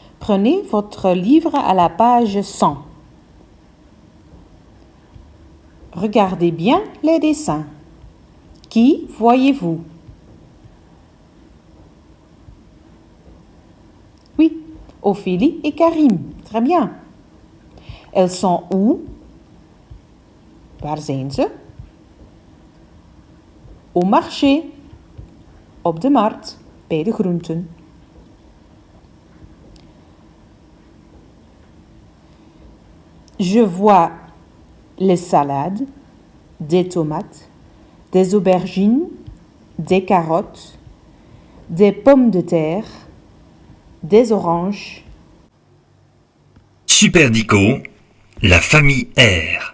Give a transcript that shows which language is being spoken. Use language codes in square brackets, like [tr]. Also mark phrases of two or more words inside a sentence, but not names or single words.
[fr] Prenez votre livre à la page 100. Regardez bien les dessins. Qui voyez-vous? Oui, Ophélie et Karim. Très bien. Elles sont où? [nl] Waar zijn ze? [fr] Au marché. [nl] Op de markt, bij de groenten. [fr] Je vois les salades, des tomates, des aubergines, des carottes, des pommes de terre, des oranges. Super Dico, la famille R.